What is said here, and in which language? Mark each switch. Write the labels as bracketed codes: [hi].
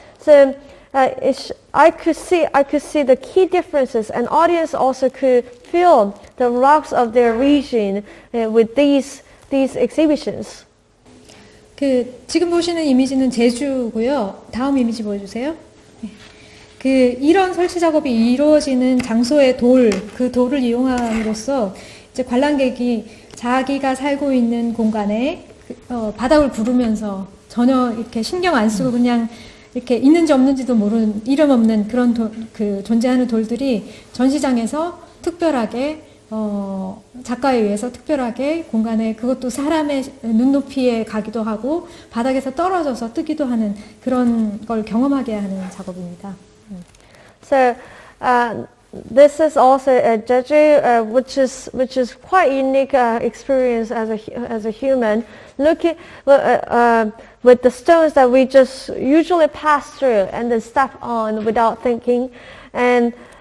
[en] So I could see the key differences, and audience also could feel the rocks of their region with these exhibitions. [ko] 지금 보시는 이미지는 제주고요. 다음 이미지 보여주세요. 이런 설치 작업이 이루어지는 장소의 그 돌을 이용함으로써 이제 관람객이 자기가 살고 있는 공간에 바닥을 구르면서 전혀 이렇게 신경 안 쓰고 그냥 이렇게 있는지 없는지도 모르는 이름 없는 그런 존재하는 돌들이 전시장에서 특별하게 작가에 의해서 특별하게 공간에, 그것도 사람의 눈높이에 가기도 하고 바닥에서 떨어져서 뜨기도 하는 그런 걸 경험하게 하는 작업입니다. [en] So this is also a Jeju, which is quite unique experience as a human, looking with the stones that we just usually pass through and then step on without thinking, and